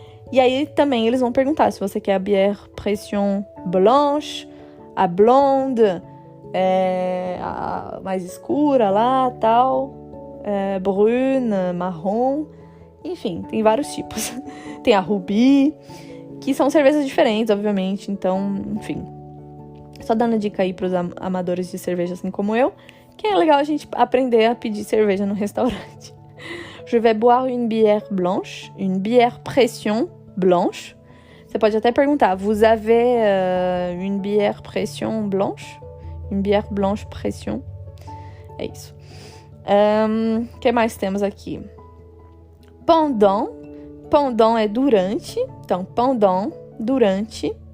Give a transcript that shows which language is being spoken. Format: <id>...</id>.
<pt>E aí também eles vão perguntar se você quer a</pt> <fr>bière pression blanche,</fr> <pt>a blonde, a mais escura lá, tal, brune, marrom, enfim, tem vários tipos. Tem a ruby, que são cervejas diferentes, obviamente, então, enfim. Só dando dica aí pros amadores de cerveja, assim como eu, que é legal a gente aprender a pedir cerveja no restaurante.</pt> <fr>Je vais boire une bière blanche, une bière pression blanche.</fr> <pt>Você pode até perguntar,</pt> <fr>vous avez une bière pression blanche? Une bière blanche pression?</fr> <pt>É isso. O que mais temos aqui? Pendant.</pt> <fr>Pendant</fr> <pt>é durante. Então, pendant, durante.</pt>